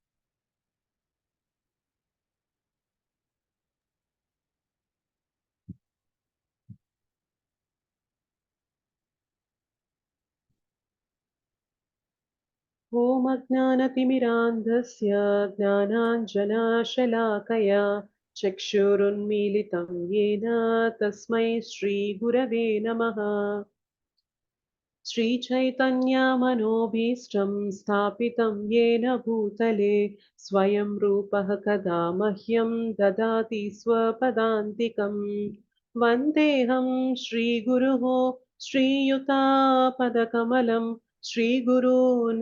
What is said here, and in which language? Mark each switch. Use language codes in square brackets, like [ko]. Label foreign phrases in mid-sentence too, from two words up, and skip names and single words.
[sa] ఓం అజ్ఞానతిమిరాంధస్య జ్ఞానాంజనాశలాకయా చక్షురున్మీలితం యేన తస్మై శ్రీగురవే నమః. श्रीचैतन्यमनोभीष्टं स्थापितं येन भूतले स्वयं रूपः कदा मह्यं ददाति स्वपदान्तिकं। वन्देऽहं श्रीगुरुः श्रीयुतापदकमलं श्रीगुरून्